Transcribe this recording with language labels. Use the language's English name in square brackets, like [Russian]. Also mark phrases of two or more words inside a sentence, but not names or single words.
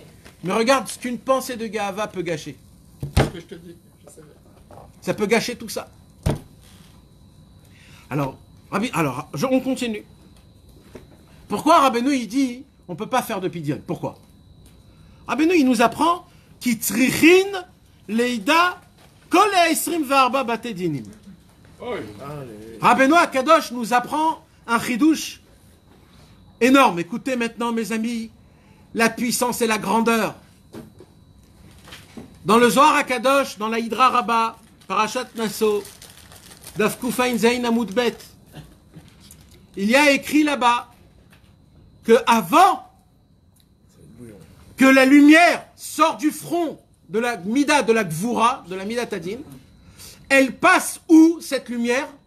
[French] Mais regarde ce qu'une pensée de Gahava peut gâcher. C'est ce que je te dis. Je savais. Ça peut gâcher tout ça. Alors, on continue. Pourquoi Rabbeinu il dit on ne peut pas faire de pidyon? Pourquoi? Rabbeinu il nous apprend qui [Hebrew] צריכין לידע כל 24 בתי דינים. רבינו הקדוש [French] nous apprend un chidouche énorme. Écoutez maintenant mes amis, la puissance et la grandeur. Dans le Zohar Akadosh, dans la Hydra Rabbah, Parashat Naso, [Hebrew] דף קנ ז עמוד ב, [French] il y a écrit là-bas que avant que la lumière sorte du front de la Mida de la Gvura, de la [Hebrew] מידת הדין, [French] elle passe où cette lumière?